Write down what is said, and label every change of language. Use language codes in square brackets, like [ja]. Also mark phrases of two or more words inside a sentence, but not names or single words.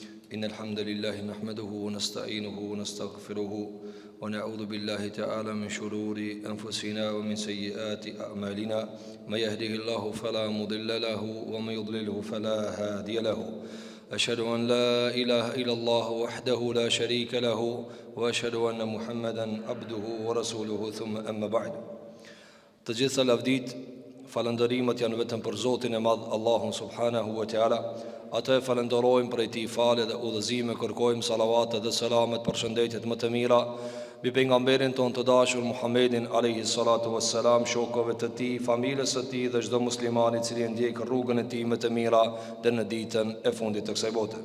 [ar] إن الحمد لله نحمده ونستعينه ونستغفره ونعوذ بالله تعالى من شرور أنفسنا ومن سيئات أعمالنا من يهده الله فلا مضل له ومن يضلله فلا هادي له أشهد أن لا إله إلا الله وحده لا شريك له وأشهد أن محمدا عبده ورسوله ثم أما بعد. [sq] Të gjitha lavdit, falëndërimet janë vetëm për Zotin e Madh Allahun [ar] سبحانه وتعالى. [sq] Atë falenderojmë për ti falë dhe udhëzime, kërkojmë salavat dhe selamet për shëndetjet më të mira mbi pejgamberin ton të dashur Muhammedin [ar] عليه الصلاة والسلام, [sq] shokëve të tij, familjes së tij dhe çdo musliman i cili ndjek rrugën e tij më të mira deri në ditën e fundit të kësaj bote.